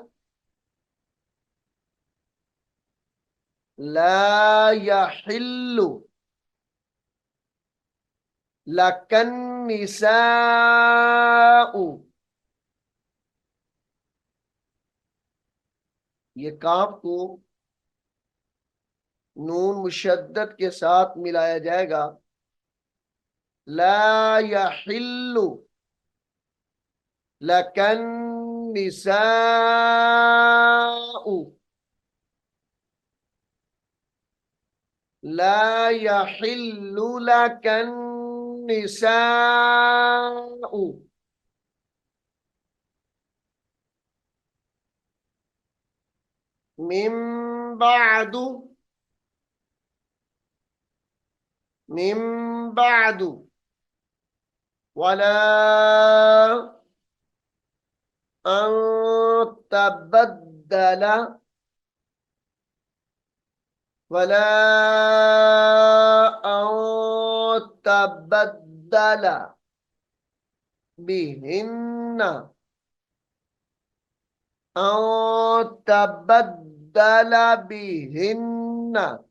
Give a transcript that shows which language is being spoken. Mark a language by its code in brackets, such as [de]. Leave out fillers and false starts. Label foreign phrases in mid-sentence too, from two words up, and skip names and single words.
[ar] لا يحل لك النساء [hi] ये काफ को नून मुशद्दद के साथ मिलाया जाएगा। [ar] لا يحل لك النساء لا يحل لك النساء من بعد من بعد ولا أن تبدل ولا أن تبدل بهن أن تبدل بهن